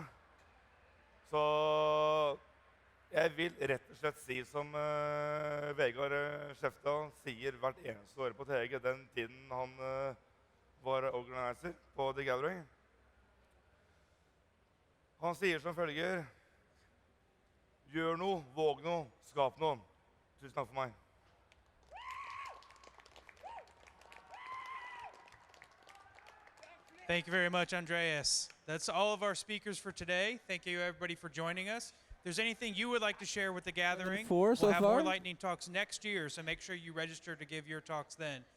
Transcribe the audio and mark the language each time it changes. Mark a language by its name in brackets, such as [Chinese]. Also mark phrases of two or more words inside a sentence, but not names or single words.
[Norwegian] Så jeg vil rett og slett si som Vegard Skjefta sier hvert eneste år på TG, den tiden han var organizer på The Gathering. Han sier som følger: gjør noe, våg noe, skap noe. Tusen takk for meg. [English] Thank you very much, Andreas. That's all of our speakers for today. Thank you, everybody, for joining us. If there's anything you would like to share with the gathering, Four so we'll have far. more lightning talks next year, so make sure you register to give your talks then.